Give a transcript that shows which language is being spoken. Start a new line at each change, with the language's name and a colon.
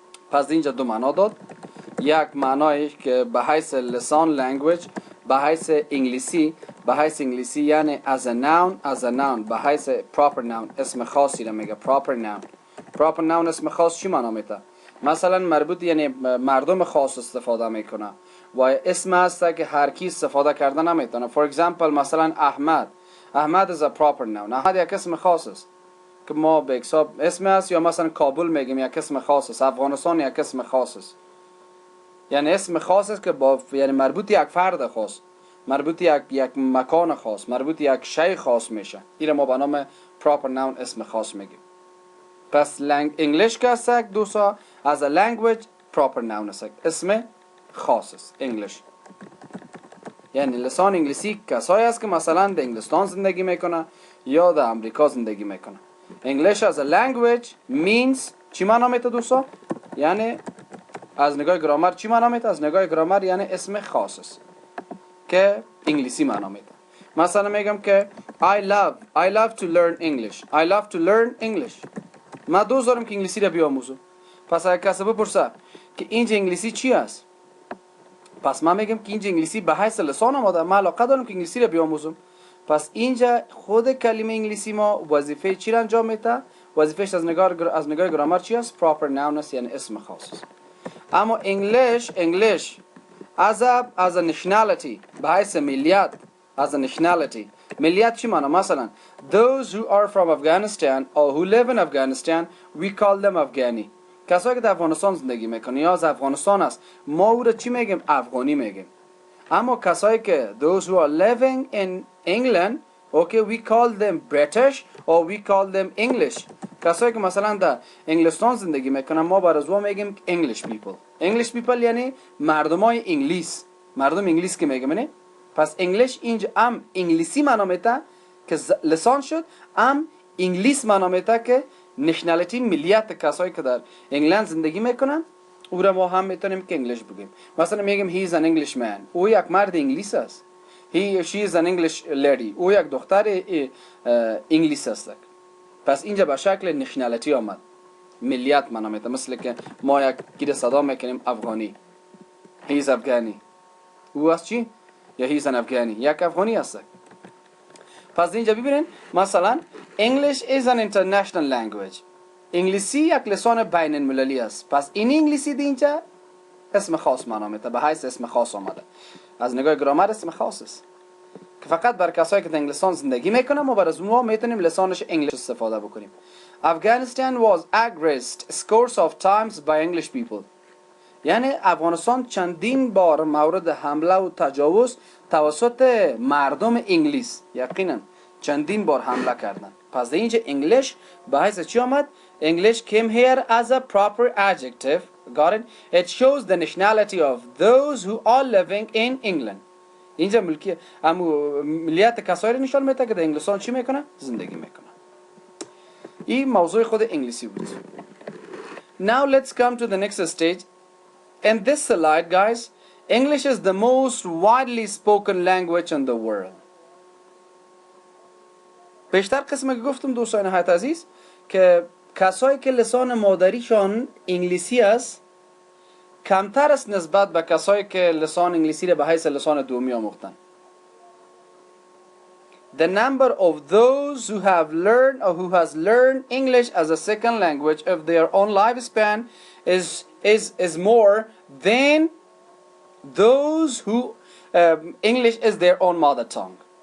Persian: پس اینجا دو معنا داد. یک معنایی که به حیث لسان لنگویج به حیث انگلیسی به حیث انگلیسی یعنی
English: as a noun
Persian: به حیث proper noun اسم خاصی را میگه. proper noun اسم خاص چی معنا میده؟ مثلا مربوط یعنی مردم خاص استفاده میکنه و اسم هست که هر کی استفاده کرده نمیتونه.
English: for example
Persian: مثلا
English: Ahmad is a proper noun.
Persian: احمد یک اسم خاص است که ما به حساب اسم است. یا مثلا کابل میگیم یک اسم خاص است. افغانستان یک اسم خاص است، یعنی اسم خاص است که با یعنی مربوط یک فرد خاص، مربوط یک مکان خاص، مربوط یک شی خاص میشه. این ما به نام proper noun اسم خاص میگیم. پس انگلیش که است دوستا
English: as a language
Persian: proper noun است، اسم خاص است انگلیش. یعنی لسان انگلیسی کسایی است که مثلا در انگلستان زندگی میکنه یا در امریکا زندگی میکنه. انگلیش
English: as a language means
Persian: چی معنا میده دوستا؟ یعنی از نگاه گرامر چی معنا میده؟ از نگاه گرامر یعنی اسم خاص است که انگلیسی معنا میده. مثلا میگم که
English: I love to learn English.
Persian: من دوست دارم که انگلیسی را بیاموزم. پس اگه کسی بپرسه که اینجا انگلیسی چی است، پس من میگم که اینجا انگلیسی به حیث لسان آمده، من علاقه دارم که انگلیسی را بیاموزم. پس اینجا خود کلمه انگلیسی ما وظیفه چی را انجام میده؟ وظیفهش از نگاه گرامر چی است؟ proper noun است، یعنی اسم خاص است. اما انگلیش
English: as a nationality
Persian: به حیث ملیت
English: as a nationality
Persian: ملیت چی معنی؟ مثلا
English: those who are from Afghanistan or who live in Afghanistan we call them Afghani.
Persian: کسایی که در افغانستان زندگی میکنه یا از افغانستان است ما او را چی میگیم؟ افغانی میگیم. اما کسایی که
English: those who are living in England okay we call them British or we call them English.
Persian: کسایی که مثلا در انگلستان زندگی میکنن ما برای او میگیم
English: English people
Persian: یعنی مردمای انگلیس، مردم انگلیس که میگیم نه. پس انگلیش اینجا هم انگلیسی معنا میده که لسان شد، هم انگلیس معنا میده که نشنالیتی ملیت کسایی که در انگلند زندگی میکنن او را ما هم میتونیم که انگلیش بگیم. مثلا میگیم
English: he is an Englishman،
Persian: او یک مرد انگلیس است.
English: she is an English lady،
Persian: او یک دختر انگلیس است. پس اینجا به شکل نشنالیتی آمد، ملیت معنا میده. مثل که ما یک گیر صدا میکنیم افغانی،
English: he is Afghani،
Persian: او از چی؟ یا
English: he is an Afghani،
Persian: یک افغانی است. پس اینجا ببینین مثلا
English: English is an international language،
Persian: انگلیسی یک لسان بین المللی است. پس این انگلیسی اینجا اسم خاص معنا میده، به حیث اسم خاص آمده. از نگاه گرامر اسم خاص است که فقط بر کسایی که در انگلستان زندگی میکنن ما بر از اونها میتونیم لسانش انگلیس استفاده بکنیم.
English: Afghanistan was aggressed scores of times by English people.
Persian: یعنی افغانستان چندین بار مورد حمله و تجاوز توسط مردم انگلیس، یقینا چندین بار حمله کردن. پس اینجا انگلیش به حیث چی آمد؟
English: English came here as a proper adjective. Got it? It shows the nationality of those who are living in England.
Persian: اینجا ملیت کسایی نشان میده که در انگلستان چی میکنه؟ زندگی میکنه. این موضوع خود انگلیسی بود.
English: Now let's come to the next stage. In this slide guys, English is the most widely spoken language in the world.
Persian: بیشتر قسمی که گفتم دوستان نهایت عزیز که کسایی که لسان مادریشان انگلیسی است کمتر است نسبت به کسایی که لسان انگلیسی را به حیث لسان دومی آموختن.
English: The number of those who have learned or who has learned English as a second language of their own lifespan is more than those who English is their own mother tongue.